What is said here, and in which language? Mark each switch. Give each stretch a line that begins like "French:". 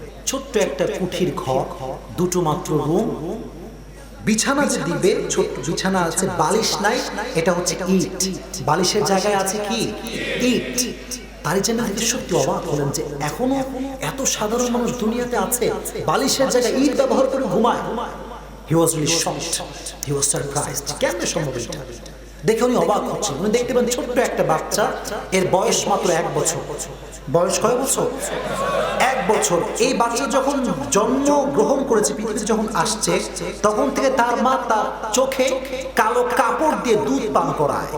Bangla: ছোট্ট একটা কুঠির ঘর, দুটো মাত্র রুম, বিছানা যে দিবে ছোট্ট বিছানা আছে, বালিশ নাই, এটা হচ্ছে ইট, বালিশের জায়গায় আছে কি? ইট। তারই জন্য সত্যি অবাক হলেন যে এখনো এত সাধারণ মানুষ দুনিয়াতে আছে, বালিশের জায়গায় ইট ব্যবহার করে ঘুমায়।
English: He was really shocked, he was surprised.
Bangla: কেমনে সম্ভব এটা? দেখে উনি অবাক হচ্ছেন। উনি দেখতে পান ছোট্ট একটা বাচ্চা, এর বয়স মাত্র 1 বছর। বয়স কয় বছর? 1 বছর। এই বাচ্চা যখন জন্ম গ্রহণ করেছে, পৃথিবীতে যখন আসছে, তখন থেকে তার মা তার চোখে কালো কাপড় দিয়ে দুধ পান করায়।